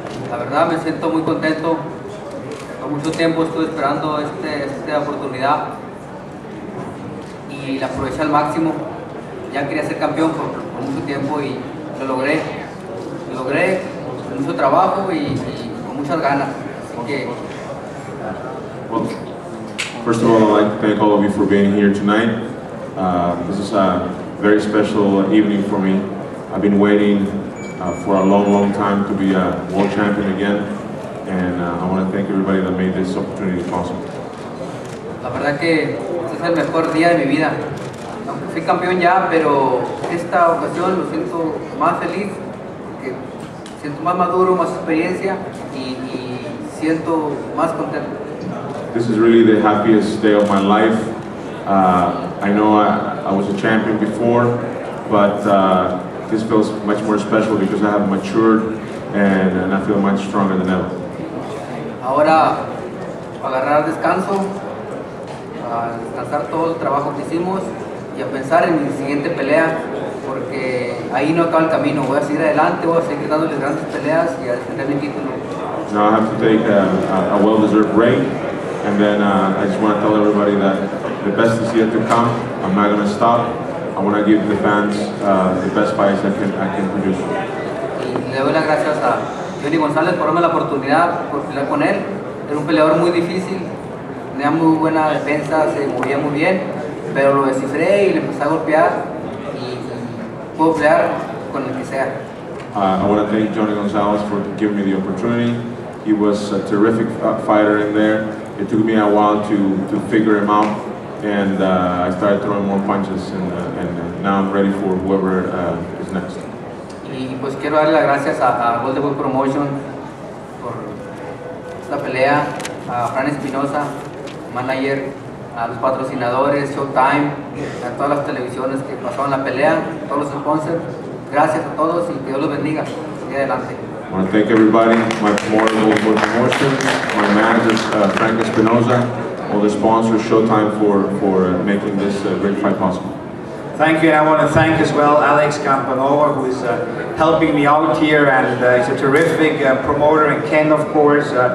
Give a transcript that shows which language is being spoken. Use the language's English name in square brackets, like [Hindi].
[Spanish] La verdad me siento muy contento. Por mucho tiempo estuve esperando esta oportunidad y la aproveché al máximo. Ya quería ser campeón por mucho tiempo y lo logré. Lo logré con mucho trabajo y con muchas ganas. Así que... [English] Well, first of all, I'd like to thank all of you for being here tonight. This is a very special evening for me. I've been waiting for a long time to be a world champion again, and I want to thank everybody that made this opportunity possible. [Spanish] La verdad que este es el mejor día de mi vida. Aunque fui campeón ya, pero esta ocasión lo siento más feliz, porque siento más maduro, más experiencia y siento más contento. [English] This is really the happiest day of my life. I know I was a champion before, but this feels much more special because I have matured and I feel much stronger than ever. [Spanish] Ahora, agarrar descanso, a descansar todo el trabajo que hicimos y a pensar en mi siguiente pelea, porque ahí no acaba el camino. Voy a seguir adelante, voy a seguir dándoles grandes peleas y a defender mi título. [English] Now I have to take a well-deserved break, and then I just want to tell everybody that the best is yet to come. I'm not going to stop. I want to give the fans the best fights I can produce. [Spanish] Y le doy las gracias a Jhonny Gonzalez por darme la oportunidad, por pelear con él. Era un peleador muy difícil, tenía muy buena defensa, se movía muy bien, pero lo descifré y le empecé a golpear y puedo pelear con el que sea. [English] I want to thank Jhonny Gonzalez for giving me the opportunity. He was a terrific fighter in there. It took me a while to figure him out, and I started throwing more punches, and now I'm ready for whoever is next. [Spanish] Y pues quiero darle las gracias a Golden Boy Promotion por esta pelea, a Fran Espinosa, manager, a los patrocinadores, Showtime, a todas las televisiones que pasaron la pelea, a todos los sponsors. Gracias a todos y que Dios los bendiga. Sigue adelante. [English] I want to thank everybody, my promoter, Golden Boy Promotion, my managers, Frank Espinosa, all the sponsors, Showtime for making this great fight possible. Thank you, and I want to thank as well Alex Campanova, who is helping me out here, and he's a terrific promoter, and Ken, of course.